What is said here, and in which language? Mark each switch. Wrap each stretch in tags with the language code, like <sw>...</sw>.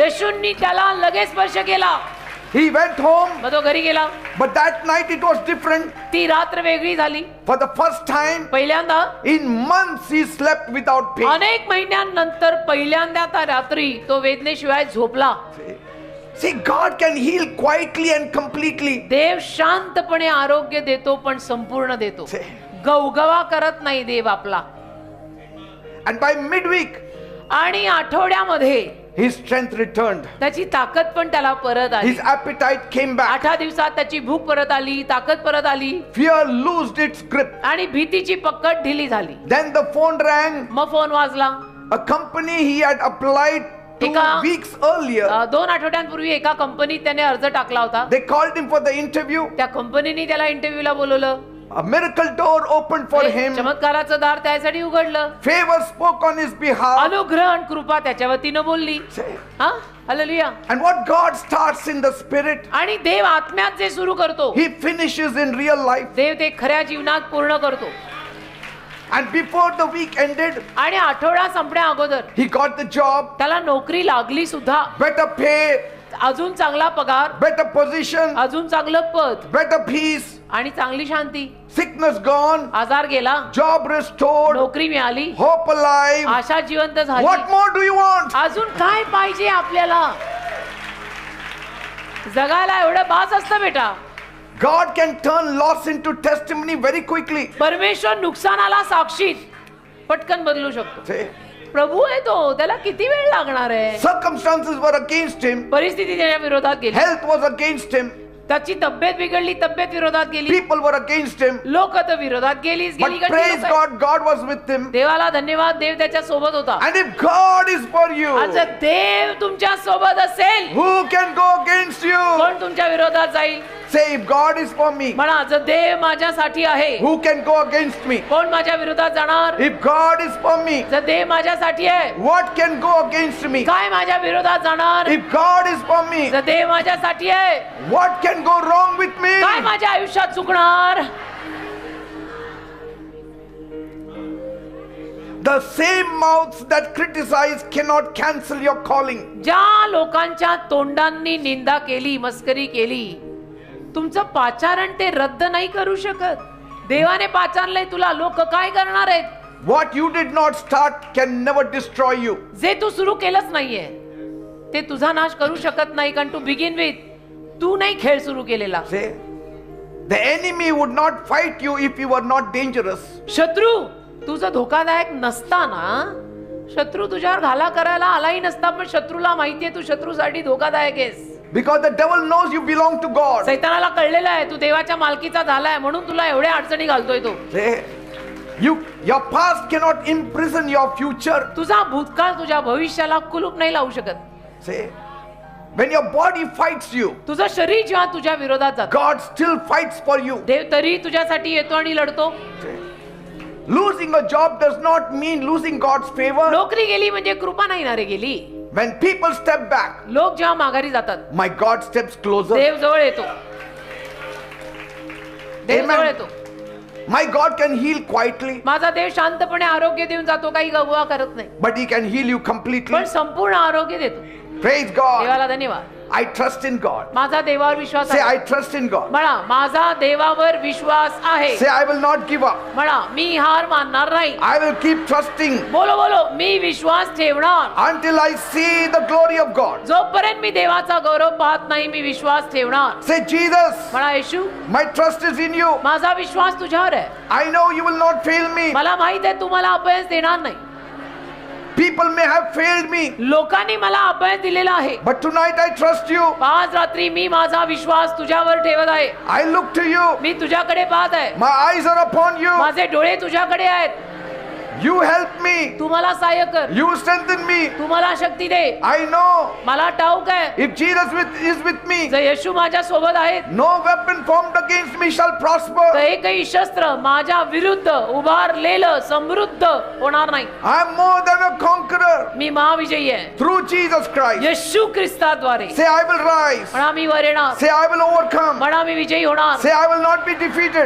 <mr>येशूंनी त्याला लगेच स्पर्श केला.</mr> <en>He went home,</en> <mr>मग तो घरी गेला.</mr> <en>but that night it was different.</en> <mr>ती रात्र वेगळी झाली.</mr> <en>For the first time</en> <mr>पहिल्यांदा</mr> <en>in months, he slept without pain.</en> <mr>अनेक महिन्यांनंतर पहिल्यांदा त्या रात्री तो वेदनेशिवाय झोपला.</mr> <en>See, God can heal quietly and completely.</en> <mr>देव शांतपणे आरोग्य देतो पण संपूर्ण देतो.</mr> <en>See.</en> <mr>गवगवा करत नाही देव आपला.</mr> <en>And by midweek,</en> <mr>आणि आठवड्यामध्ये</mr> <en>his strength returned.</en> <mr>त्याची ताकद पण त्याला परत आली.</mr> <en>His appetite came back.</en> <mr>8 दिवसात त्याची भूक परत आली, ताकद परत आली.</mr> <en>Fear loosed its grip.</en> <mr>आणि भीतीची पकड ढिली झाली.</mr> <en>Then the phone rang.</en> <mr>मग फोन वाजला.</mr> <en>A company he had applied 2</en> <mr>एका-</mr> <en>weeks earlier.</en> <mr>2 आठवड्यांपूर्वी एका कंपनीत त्याने अर्ज टाकला होता.</mr> <en>They called him for the interview.</en> <mr>त्या कंपनीने त्याला इंटरव्ह्यूला बोलवलं.</mr> <en>A miracle door opened for him.</en> <mr>चमत्काराचं दार त्यासाठी उघडलं.</mr> <en>Favor spoke on his behalf.</en> <mr>अनुग्रह आणि कृपा त्याच्या वतीनं बोलली. हा, hallelujah.</mr> <en>And what God starts in the spirit,</en> <mr>आणि देव आत्म्यात जे सुरू करतो,</mr> <en>he finishes in real life.</en> <mr>देव ते खऱ्या जीवनात पूर्ण करतो.</mr> <en>And before the week ended,</en> <mr>आणि आठवडा संपण्या अगोदर</mr> <en>he got the job,</en> <mr>त्याला नोकरी लागली सुद्धा.</mr> <en>better pay,</en> <mr>अजून चांगला पगार,</mr> <en>better position,</en> <mr>अजून चांगलं पद</mr> <en>better peace,</en> <mr>आणि चांगली शांती.</mr> <en>sickness gone,</en> <mr>आजार गेला,</mr> <en>job restored,</en> <mr>नोकरी मिळाली,</mr> <en>hope alive.</en> <mr>आशा जिवंत झाली.</mr> <en>What more do you want?</en> <mr>अजून काय पाहिजे आपल्याला? जगायला एवढं बास असतं बेटा.</mr> <en>God can turn loss into testimony very quickly.</en> <mr>परमेश्वर नुकसानाला साक्षीत पटकन बदलू शकतो.</mr> <en>See,</en> <mr>प्रभू आहे तो, त्याला किती वेळ लागणार आहे?</mr> <en>circumstances were against him,</en> <mr>परिस्थिती त्याच्या विरोधात गेली.</mr> <en>health was against him,</en> <mr>त्याची तब्येत बिघडली, तब्येत विरोधात गेली.</mr> <en>people were against him.</en> <mr>लोक तर विरोधात गेलीच</mr> <en>But</en> <mr>गेली.</mr> <en>praise God, God was with him.</en> <mr>देवाला धन्यवाद, देव त्याच्या सोबत होता.</mr> <en>And if God is for you,</en> <mr>आज देव तुमच्या सोबत असेल,</mr> <en>who can go against you?</en> <mr>कोण तुमच्या विरोधात जाईल?</mr> <en>Say, if God is for me,</en> <mr>म्हणा, जर देव माझ्यासाठी आहे,</mr> <en>who can go against me?</en> <mr>कोण माझ्या विरोधात जाणार?</mr> <en>If God is for me,</en> <mr>जर देव माझ्यासाठी आहे,</mr> <en>what can go against me?</en> <mr>काय माझ्या विरोधात जाणार?</mr> <en>If God is for me,</en> <mr>जर देव माझ्यासाठी आहे,</mr> <en>what can go wrong with me?</en> <mr>काय माझ्या आयुष्यात चुकणार?</mr> <en>The same mouths that criticize cannot cancel your calling.</en> <mr>ज्या लोकांच्या तोंडांनी निंदा केली, मस्करी केली, तुमचं पाचारण ते रद्द नाही करू शकत. देवाने पाचारलंय तुला, लोक काय करणार आहेत?</mr> <en>What you did not start can never destroy you.</en> <mr>जे तू सुरू केलंच नाहीये ते तुझा नाश करू शकत नाही, कारण</mr> <en>to begin with</en> <mr>तू नाही खेळ सुरू केलेला.</mr> <en>See? The enemy would not fight you if you were not dangerous.</en> <mr>शत्रू तुझं धोकादायक नसताना शत्रू तुझ्यावर घाला करायला आलाही नसता, पण शत्रूला माहितीये तू शत्रूसाठी धोकादायक आहेस.</mr> <en>Because the devil knows you belong to God.</en> <mr>सैतानाला कळलेलं आहे तू देवाच्या मालकीचा झालाय, म्हणून तुला एवढ्या अडचणी घालतोय तो.</mr> <en>See? Your past cannot imprison your future.</en> <mr>तुझा भूतकाळ तुझ्या भविष्याला कुलूप नाही लावू शकत.</mr> <en>See? When your body fights you,</en> <mr>तुझं शरीर जेव्हा तुझ्या विरोधात जातं,</mr> <en>God still fights for you.</en> <mr>देव तरी तुझ्यासाठी येतो आणि लढतो.</mr> <en>Losing a job does not mean losing God's favor.</en> <mr>नोकरी गेली म्हणजे कृपा नाही ना रे गेली.</mr> <en>When people step back,</en> <mr>लोक जेव्हा माघारी जातात</mr> <en>my God steps closer.</en> <mr>देव जवळ येतो. देव</mr> <en>Amen.</en> <mr>जवळ येतो.</mr> <en>My God can heal quietly,</en> <mr>माझा देव शांतपणे आरोग्य देऊन जातो, काही गववा करत नाही,</mr> <en>but He can heal you completely.</en> <mr>पण संपूर्ण आरोग्य देतो.</mr> <en>Praise God.</en> <mr>देवाला धन्यवाद.</mr> <en>I trust in God.</en> <mr>माझा देवावर विश्वास</mr> <en>Say,</en> <mr>आहे.</mr> <en>I trust in God.</en> <mr>म्हणा माझा देवावर विश्वास आहे.</mr> <en>Say, I will not give up.</en> <mr>म्हणा मी हार मानणार नाही.</mr> <en>I will keep trusting</en> <hi>बोलो बोलो</hi> <mr>मी विश्वास ठेवणार.</mr> <en>until I see the glory of God.</en> <mr>जोपर्यंत मी देवाचा गौरव पाहत नाही मी विश्वास ठेवणार.</mr> <en>Say, Jesus,</en> <mr>म्हणा येशू</mr> <en>my trust is in you.</en> <mr>माझा विश्वास तुझ्यावर आहे.</mr> <en>I know you will not fail me.</en> <mr>मला माहित आहे तू मला अपयश देणार नाही.</mr> <en>People may have failed me,</en> <mr>लोकांनी मला अपयश दिलेला आहे,</mr> <en>but tonight I trust you.</en> <mr>आज रात्री मी माझा विश्वास तुझ्यावर ठेवत आहे.</mr> <en>I look to you.</en> <mr>मी तुझ्याकडे पाहत आहे.</mr> <en>My eyes are upon you.</en> <mr>माझे डोळे तुझ्याकडे आहेत.</mr> <en>You help me.</en> <mr>तू मला सहाय्य कर.</mr> <en>You strengthen me.</en> <mr>तू मला शक्ती दे.</mr> <en>I know</en> <mr>मला ठाऊक आहे</mr> <en>if Jesus is with me,</en> <mr>जर येशू माझ्या सोबत आहेत</mr> <en>no weapon formed against me shall prosper.</en> <mr>तर एकही शस्त्र माझ्या विरुद्ध उभारलेलं समृद्ध होणार नाही.</mr> <en>I am more than a conqueror</en> <mr>मी महाविजयी आहे</mr> <en>through Jesus Christ.</en> <mr>Yeshu ख्रिस्ताद्वारे.</mr> <en>Say, I will rise.</en> <mr>म्हणा मी वर येणार.</mr> <en>Say, I will overcome.</en> <mr>म्हणा मी विजयी होणार.</mr> <en>Say, I will not be defeated.</en>